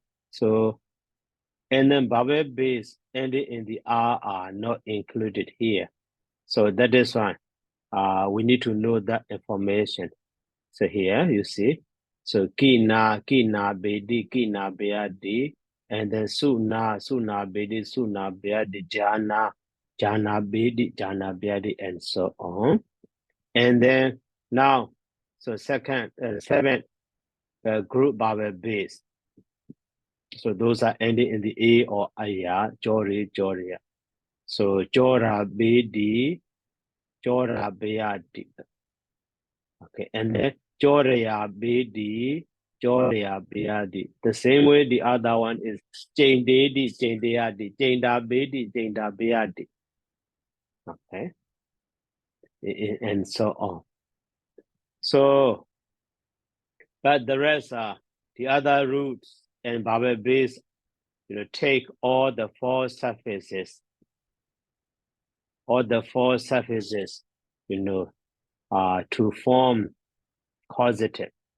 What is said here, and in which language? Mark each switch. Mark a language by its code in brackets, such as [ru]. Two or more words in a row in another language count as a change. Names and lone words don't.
[en] So and then vowel base ending in the R are not included here. So that is why we need to know that information. So here you see, so kina bedi, and then suna bedi, jana bedi, bedi, and so on. And then now, so second, seven group vowel base. So those are ending in the A or aya, jori, joria. So jora bedi, beadi. Okay, and then Jorea Bedi, Jorea Beadi. The same way the other one is Jane Dedi, Jane Deadi, Jane Da Bedi, Jane Da Beadi. Okay, and so on. So, but the rest are the other roots and vowel base, take all the 4 suffixes, to form causative.